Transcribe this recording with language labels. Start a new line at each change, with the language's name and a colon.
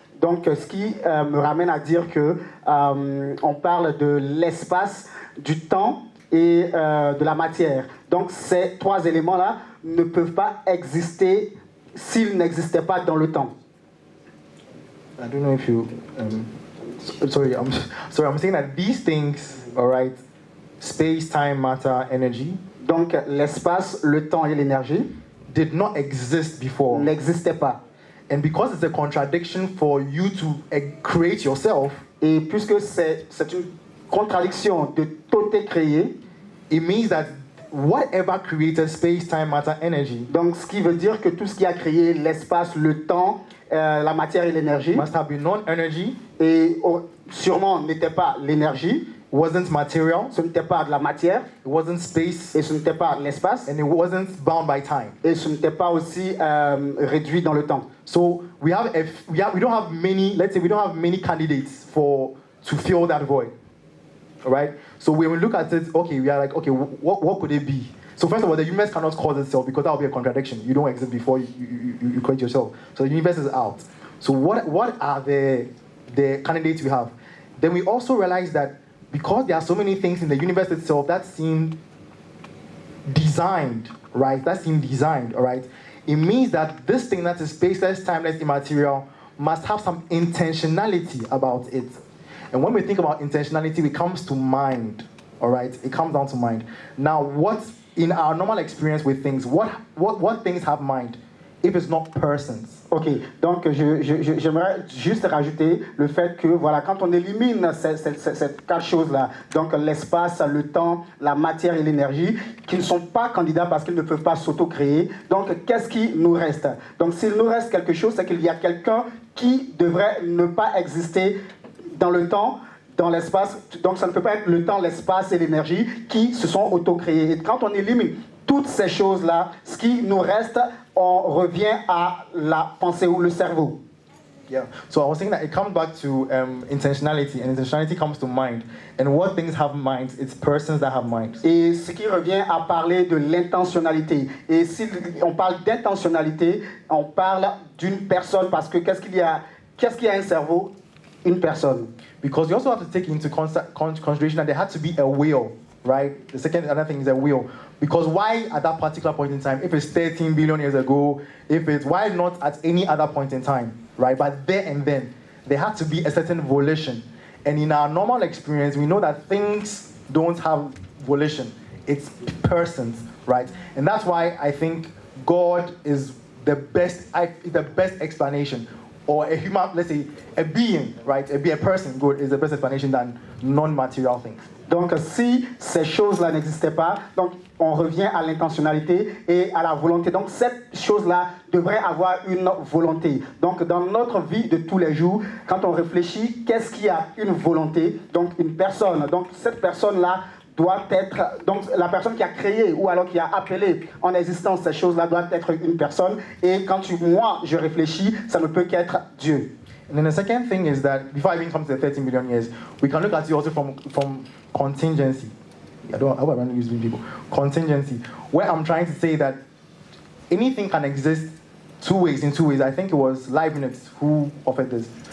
French: Donc, ce qui me ramène à dire que on parle de l'espace, du temps et de la matière. Donc, ces trois éléments-là ne peuvent pas exister s'ils n'existaient pas dans le temps.
English: I don't know if you. Sorry, I'm saying that these things, all right, space, time, matter, energy.
French: Donc, l'espace, le temps et l'énergie
English: did not exist before.
French: N'existaient pas.
English: And because it's a contradiction for you to create yourself,
French: et puisque c'est une contradiction de tout est créé,
English: it means that whatever created space, time, matter, energy,
French: donc ce qui veut dire que tout ce qui a créé l'espace, le temps, la matière et l'énergie,
English: must have been non-energy,
French: et sûrement n'était pas l'énergie,
English: wasn't material,
French: ce n'était pas de la matière,
English: it wasn't space,
French: et ce n'était pas l'espace,
English: and it wasn't bound by time,
French: et ce n'était pas aussi réduit dans le temps.
English: So we don't have many candidates to fill that void. All right? So when we look at it, okay, we are like, okay, what could it be? So first of all, the universe cannot cause itself because that would be a contradiction. You don't exist before you create yourself. So the universe is out. So what are the candidates we have? Then we also realize that because there are so many things in the universe itself that seem designed, right? All right? It means that this thing that is spaceless, timeless, immaterial must have some intentionality about it. And when we think about intentionality, it comes to mind, all right? It comes down to mind. Now, what in our normal experience with things, what things have mind if it's not persons?
French: Ok, donc j'aimerais juste rajouter le fait que, voilà, quand on élimine ces quatre choses-là, donc l'espace, le temps, la matière et l'énergie, qui ne sont pas candidats parce qu'ils ne peuvent pas s'auto-créer, donc qu'est-ce qui nous reste? Donc s'il nous reste quelque chose, c'est qu'il y a quelqu'un qui devrait ne pas exister dans le temps, dans l'espace, donc ça ne peut pas être le temps, l'espace et l'énergie qui se sont auto-créés. Et quand on élimine toutes ces choses-là, ce qui nous reste, on revient à la pensée ou le cerveau.
English: Yeah, so I was saying that it comes back to intentionality, and intentionality comes to mind. And what things have minds, it's persons that have minds.
French: Et ce qui revient à parler de l'intentionnalité. Et si on parle d'intentionnalité, on parle d'une personne, parce que qu'est-ce qui a un cerveau? Une personne.
English: Because you also have to take into consideration that there had to be a will, right? The second other thing is a will. Because why at that particular point in time? If it's 13 billion years ago, why not at any other point in time, right? But there and then, there had to be a certain volition. And in our normal experience, we know that things don't have volition. It's persons, right? And that's why I think God is the best explanation. Or a human, let's say, a being, right? A person, God, is the best explanation than non-material things.
French: Donc, si ces choses-là n'existaient pas, donc on revient à l'intentionnalité et à la volonté. Donc, cette chose-là devrait avoir une volonté. Donc, dans notre vie de tous les jours, quand on réfléchit, qu'est-ce qui a une volonté? Donc, une personne. Donc, cette personne-là doit être, donc la personne qui a créé ou alors qui a appelé en existence ces choses-là doit être une personne. Et quand moi, je réfléchis, ça ne peut qu'être Dieu.
English: And then the second thing is that before I even come to the 13 billion years, we can look at it also from contingency. I don't use people. Contingency, where I'm trying to say that anything can exist in two ways. I think it was Leibniz who offered this.